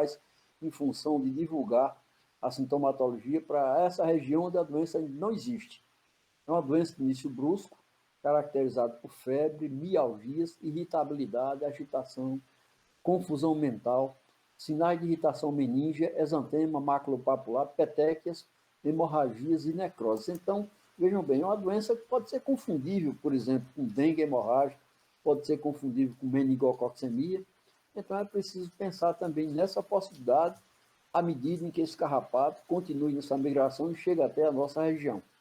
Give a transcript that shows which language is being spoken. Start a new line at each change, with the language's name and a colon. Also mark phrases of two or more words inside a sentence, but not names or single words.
Portuguese: Eu falo mais em função de divulgar a sintomatologia para essa região onde a doença não existe. É uma doença de início brusco, caracterizada por febre, mialgias, irritabilidade, agitação, confusão mental, sinais de irritação meníngea, exantema, maculopapular, petequias, hemorragias e necroses. Então, vejam bem, é uma doença que pode ser confundível, por exemplo, com dengue hemorrágica, pode ser confundível com meningococcemia. Então, é preciso pensar também nessa possibilidade à medida em que esse carrapato continue nessa migração e chega até a nossa região.